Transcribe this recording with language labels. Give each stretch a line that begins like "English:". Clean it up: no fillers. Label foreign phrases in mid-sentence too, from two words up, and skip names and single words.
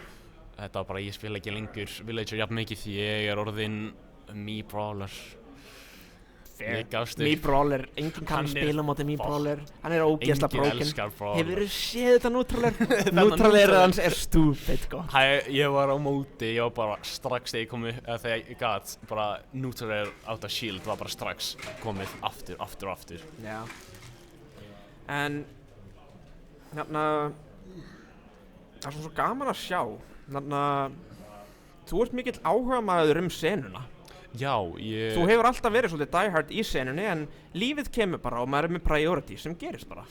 Icelandic: Þetta var bara, ég spila ekki lengur Villager jafn mikið því ég er orðinn Mii-brawler. Mii-brawler, enginn kann spila móti Mii-brawler. Hann er ógeðslega broken. Enginn elskar brawler. Hefurðu séð þetta Neutral-er? Neutral-erið hans er stupid, sko. Ég var á móti, ég var bara strax þegar ég kom upp, þegar ég gat, bara Neutral-er
English: out of shield
Icelandic: var bara strax komið aftur. Já. En, það er svo gaman að sjá. Þú ert mikill áhugamaður senuna. Já, Þú hefur alltaf verið svolítið diehard í senunni, en lífið kemur bara og maður er með priority sem gerist bara.